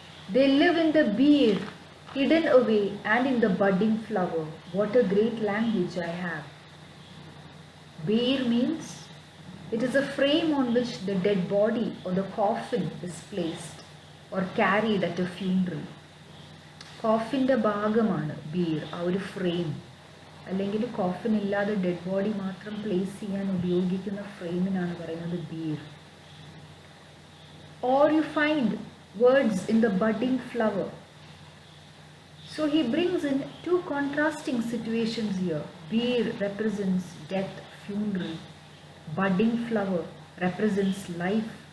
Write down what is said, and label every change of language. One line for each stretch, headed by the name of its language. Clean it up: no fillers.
English: They live in the beer, hidden away, and in the budding flower. What a great language I have. Beer means it is a frame on which the dead body or the coffin is placed or carried at a funeral.
Malayalam: Coffin ഭാഗമാണ് beer, ആ ഒരു frame. അല്ലെങ്കിൽ coffin ഇല്ലാതെ dead body മാത്രം place ചെയ്യാൻ ഉപയോഗിക്കുന്ന ഫ്രെയിമിനാണ് പറയുന്നത് beer.
English: Or you find words in the budding flower. So he brings in two contrasting situations here. Beer represents death, funeral. Budding flower represents life.